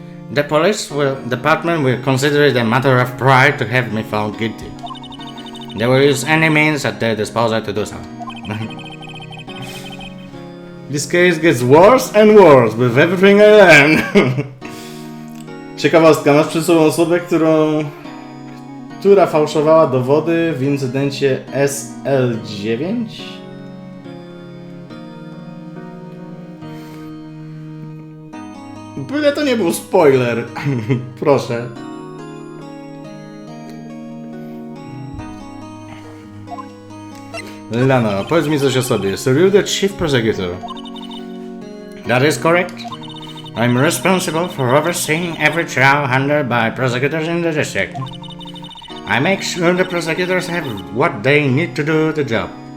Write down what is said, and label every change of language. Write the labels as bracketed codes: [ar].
[en] The department will consider it a matter of pride to have me found guilty. They will use any means at their disposal to do so. This case gets worse and worse with everything I learn. [pl] Ciekawostka, masz przy sobą osobę, która fałszowała dowody w incydencie SL9? Byle to nie był spoiler. Proszę. Lana, powiedz mi coś o sobie. [en] So you're the chief prosecutor. That is correct. I'm responsible for overseeing every trial handled by prosecutors in the district. I make sure the prosecutors have what they need to do the job.